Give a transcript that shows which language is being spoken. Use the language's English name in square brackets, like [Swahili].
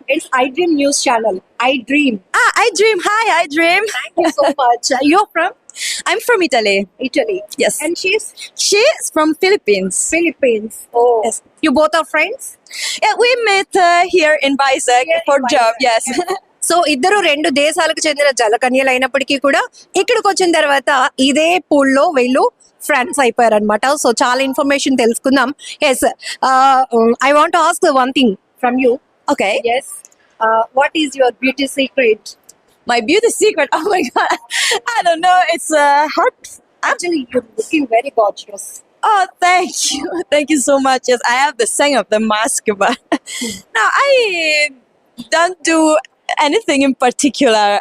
[English] It's iDream News Channel. iDream. iDream. Hi, iDream. Thank you so much. You're from I'm from Italy. Italy. Yes. And She's from Philippines. Philippines. Oh. Yes. You both are friends? Yeah, we met here in Vizag for job. Yes. [Telugu] So ఇద్దరు 2 దేశాలకు చెందిన జలకన్యలు అయినప్పటికీ కూడా ఇక్కడికి వచ్చిన తర్వాత ఇదే పూల్లో వీళ్ళు ఫ్రెండ్స్ అయిపోయారు అనమాట. సో చాలా ఇన్ఫర్మేషన్ తెలుసుకుందాం. [English] Yes, I want ask one thing. from you. Okay. Yes. What is your beauty secret? My beauty secret. Oh my god. I don't know. It's hard. Actually, you're looking very gorgeous. Oh, thank you. Thank you so much. Yes, I have the saying of the mask, but no, I don't do anything in particular.